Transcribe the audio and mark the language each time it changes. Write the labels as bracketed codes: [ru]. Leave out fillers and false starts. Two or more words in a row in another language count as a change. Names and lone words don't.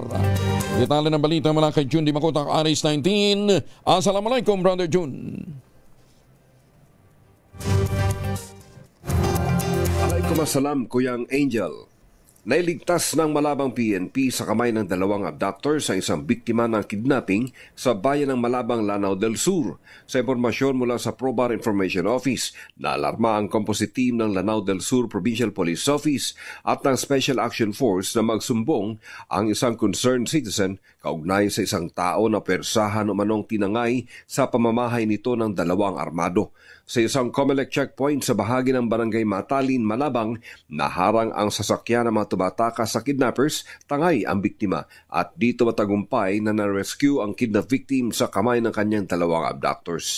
[tl] Detalye ng balita mula kay June Di Makutak, Aris 19. [ar] Assalamualaikum, Brother June. Alaikum Kuyang Angel. [tl] Nailigtas ng Malabang PNP sa kamay ng dalawang abductor sa isang biktima ng kidnapping sa bayan ng Malabang, Lanao del Sur. Sa impormasyon mula sa Probar Information Office, naalarma ang composite team ng Lanao del Sur Provincial Police Office at ng Special Action Force na magsumbong ang isang [en] concerned citizen [tl] kaugnay sa isang tao na persahan o manong tinangay sa pamamahay nito ng dalawang armado. Sa isang Comelec checkpoint sa bahagi ng Barangay Matalin, Malabang, naharang ang sasakyan ng mga tumataka sa kidnappers, tangay ang biktima at dito matagumpay na na-rescue ang [en] kidnap victim [tl] sa kamay ng kanyang dalawang abductors.